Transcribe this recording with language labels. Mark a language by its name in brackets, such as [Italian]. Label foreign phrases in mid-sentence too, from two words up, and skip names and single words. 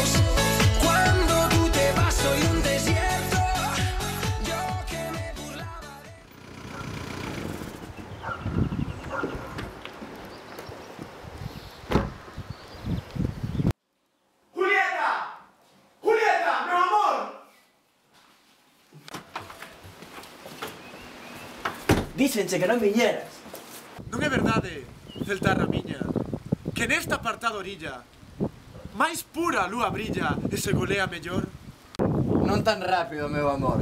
[Spanish] Cuando tú te vas soy un desierto. Yo que me burlaba de... Julieta! Julieta, [Galician] meu amor! Díxenche que non viñeras. Non é verdade, celtarra miña, que nesta apartada orilla máis pura a lúa brilla e se golea mellor? Non tan rápido, meu amor.